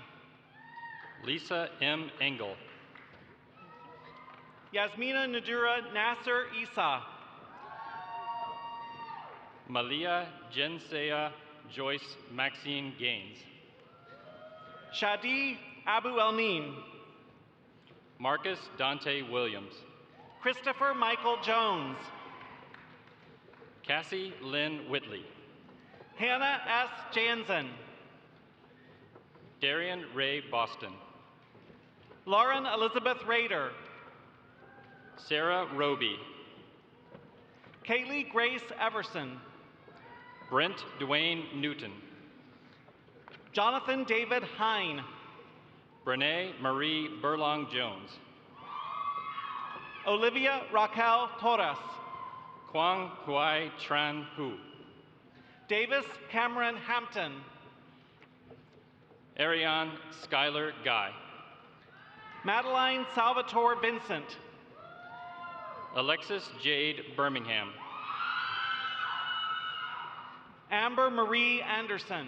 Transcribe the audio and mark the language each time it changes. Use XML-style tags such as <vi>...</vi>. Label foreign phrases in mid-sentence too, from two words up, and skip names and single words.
<en>Lisa M. Engel. Yasmina Nadura Nasser Isa. Malia Jensea Joyce Maxine Gaines. Shadi Abu Elmin. Marcus Dante Williams. Christopher Michael Jones. Cassie Lynn Whitley. Hannah S. Jansen. Darian Ray Boston. Lauren Elizabeth Rader. Sarah Roby. Kaylee Grace Everson. Brent Dwayne Newton. Jonathan David Hine. Brene Marie Burlong Jones. Olivia Raquel Torres. Quang Huai Tran Hu. Davis Cameron Hampton. Ariane Skylar Guy. Madeline Salvatore Vincent. Alexis Jade Birmingham. Amber Marie Anderson.</en>